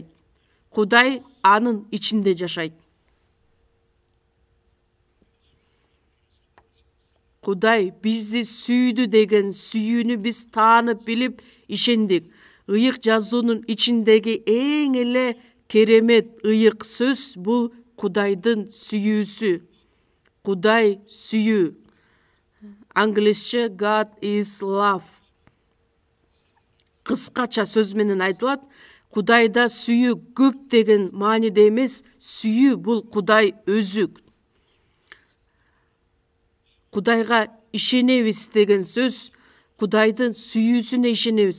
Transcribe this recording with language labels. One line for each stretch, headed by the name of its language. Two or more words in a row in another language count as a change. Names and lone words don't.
Kyrgyz: Кудай анын ичинде жашайт. Кудай бизди сүйдү деген сүйүүнү биз таанып билип ишендик. Ыйык жазуунун ичиндеги эң эле керемет ыйык сөз бул Кудайдын сүйүүсү. Кудай сүйүү. Англисче
English: God is love.
Kyrgyz: Кыскача сөз менен айтылат. Кудайда сүйүү көп деген мааниде эмес, сүйүү бул Кудай өзү. Кудайга ишенебиз деген сөз, Кудайдын сүйүүсүнө ишенебиз.